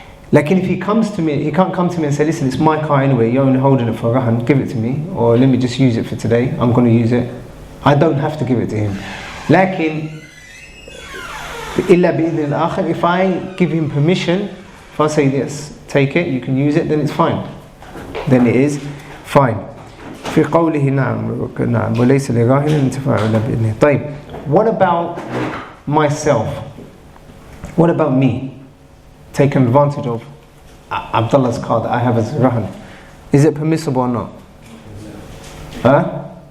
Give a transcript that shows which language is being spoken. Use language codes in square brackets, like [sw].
[en] Like if he comes to me, he can't come to me and say, listen, it's my car anyway, you're only holding it for rahan, give it to me, or let me just use it for today, I'm going to use it. I don't have to give it to him. Lakin, if I give him permission, if I say yes, take it, you can use it, then it's fine. Then it is fine. [ar] في قوله نعم وليس لراهن الانتفاع إلا بإذنه. [en] طيب, what about myself? What about me? Taking advantage of Abdullah's car that I have as rahan. Is it permissible or not? Huh?